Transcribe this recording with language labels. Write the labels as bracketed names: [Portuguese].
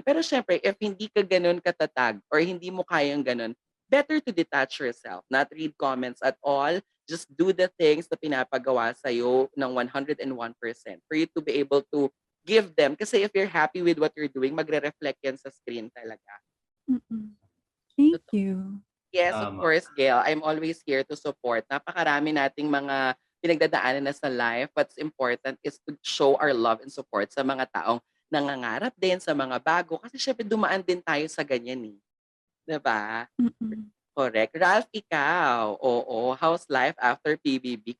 [Filipino] Pero syempre, [English] if [Filipino] hindi ka gano'n katatag [English] or [Filipino] hindi mo kayang gano'n, [English] better to detach yourself, not read comments at all. Just do the things [Filipino] na pinapagawa sa'yo ng [English] 101% for you to be able to give them. Kasi if you're happy with what you're doing, [Filipino] magre-reflect yan sa screen talaga. [English] Mm-mm. Thank you. Yes, of [Filipino] Tama. [English] course, Gail. I'm always here to support. [Filipino] Napakarami nating mga pinagdadaanan na sa life. [English] What's important is to show our love and support [Filipino] sa mga taong nangangarap din, sa mga bago. Kasi syempre dumaan din tayo sa ganyan eh. 'Di ba? Mm-mm. [English] Correct. [Filipino] Ralph, ikaw, oo, [English] how's life after PBB?